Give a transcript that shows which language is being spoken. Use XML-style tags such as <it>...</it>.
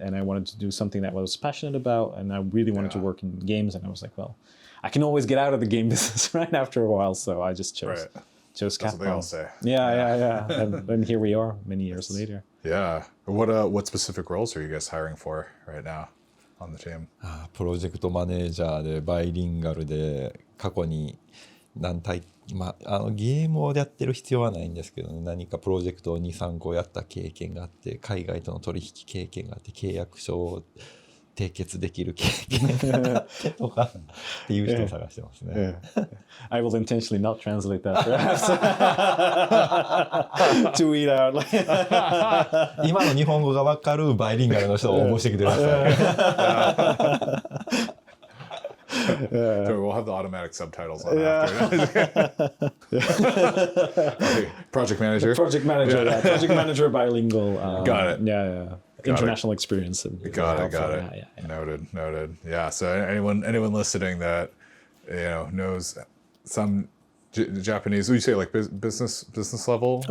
<en>And I wanted to do something that I was passionate about. And I really wanted to work in games. And I was like, well, I can always get out of the game business right after a while. So I just chose Capcom. That's what they all say. Yeah. And here we are many years later. Yeah. What specific roles are you guys hiring for right now on the team?</en> <ja>プロジェクトマネージャーでバイリンガルで過去にゲームをやってる必要はないんですけど、ね、何かプロジェクトを 2,3 個やった経験があって、海外との取引経験があって、契約書を締結できる経験があってとかっていう人を探してますね。</ja> <en>I will intentionally not translate that perhaps to weed out.</en> <ja>今の日本語が分かるバイリンガルの人を応募してきてください。</ja> <en>So we'll have the automatic subtitles on after. Project manager. Project manager bilingual. Got it. Yeah. International experience. Got it. Yeah. Noted. Yeah. So anyone listening that knows some Japanese, would you say like business level?</en>